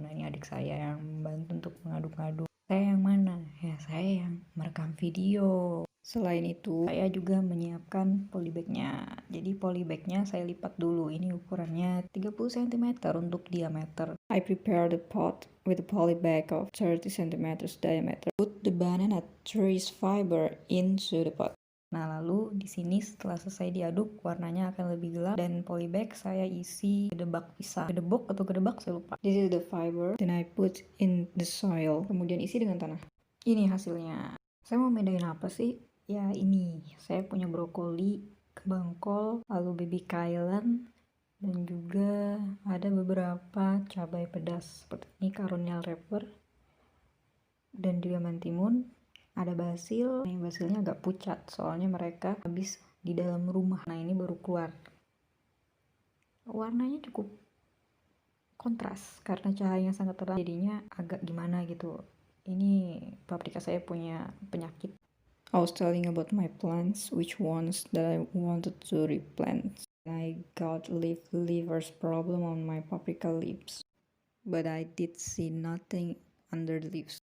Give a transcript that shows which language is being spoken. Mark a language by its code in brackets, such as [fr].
[id] Nah, ini adik saya yang membantu untuk mengaduk-aduk. Saya yang mana? Ya, saya yang merekam video. Selain itu, saya juga menyiapkan polybagnya. Jadi polybagnya saya lipat dulu. Ini ukurannya 30 cm untuk diameter. [en] I prepare the pot with a polybag of 30 cm diameter. Put the banana trees fiber into the pot. [id] Nah, lalu di sini setelah selesai diaduk, warnanya akan lebih gelap dan polybag saya isi gedebak pisang. Gedebok atau gedebak saya lupa. [en] This is the fiber, then I put in the soil, [id] kemudian isi dengan tanah. Ini hasilnya. Saya mau bedain apa sih? Ya ini, saya punya brokoli, kembang kol, lalu baby kailan, dan juga ada beberapa cabai pedas seperti ini carousel wrapper, dan juga mentimun. Ada basil, yang basilnya agak pucat soalnya mereka habis di dalam rumah. Nah, ini baru keluar. Warnanya cukup kontras karena cahayanya sangat terang, jadinya agak gimana gitu. Ini paprika saya punya penyakit. [en] I was telling about my plants, which ones that I wanted to replant. I got leaf livers problem on my paprika leaves, but I did see nothing under the leaves.